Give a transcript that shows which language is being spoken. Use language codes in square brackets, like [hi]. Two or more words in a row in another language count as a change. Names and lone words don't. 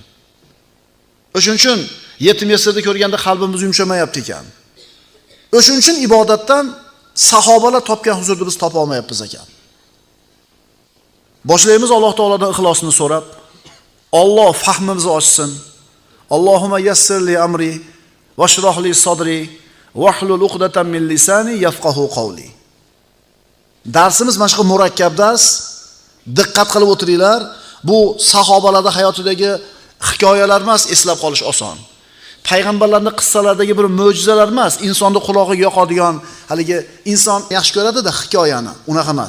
[uz] O'shuning uchun yetim yesirni ko'rganda qalbimiz yumshamayapti ekan. O'shuning uchun ibodatdan sahobalar topgan huzurni biz topa olmayapmiz ekan. Boshlaymiz Alloh taolodan ixlosini so'rab, Alloh fahmimizni ochsin. [ar] اللهم يسر لي أمري واشرح لي صدري واحلل عقدة من لساني يفقه قولي. [uz] Darsimiz mana shu murakkab dars. Diqqat qilib o'tiringlar. Bu sahobalarning hayotidagi hikoyalar emas, eslab qolish oson. Payg'ambarlarning qissalaridagi bir mo'jizalar emas, insonning qulog'iga yoqadigan, haligi inson yaxshi ko'radi-da hikoyani, unaqa emas.